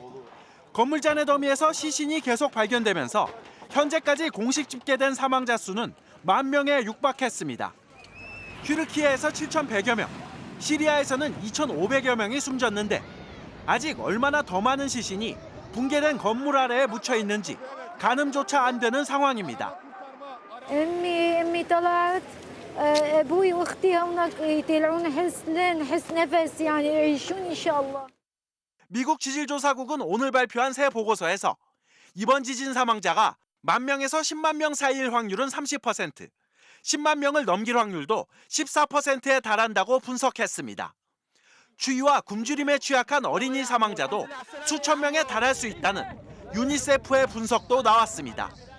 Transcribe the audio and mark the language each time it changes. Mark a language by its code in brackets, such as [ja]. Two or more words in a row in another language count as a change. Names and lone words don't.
[ko] 건물 잔해 더미에서 시신이 계속 발견되면서 현재까지 공식 집계된 사망자 수는 10,000명에 육박했습니다. 튀르키예에서 7,100여 명, 시리아에서는 2,500여 명이 숨졌는데 아직 얼마나 더 많은 시신이 붕괴된 건물 아래에 묻혀 있는지 가늠조차 안 되는 상황입니다. [ar] امي طلعت ابوي واختي هناك يطلعون نحس نفس يعني يعيشون ان شاء الله. [ko] 미국 지질조사국은 오늘 발표한 새 보고서에서 이번 지진 사망자가 10,000명에서 10만 명 사이일 확률은 30%, 10만 명을 넘길 확률도 14%에 달한다고 분석했습니다. 추위와 굶주림에 취약한 어린이 사망자도 수천 명에 달할 수 있다는 유니세프의 분석도 나왔습니다.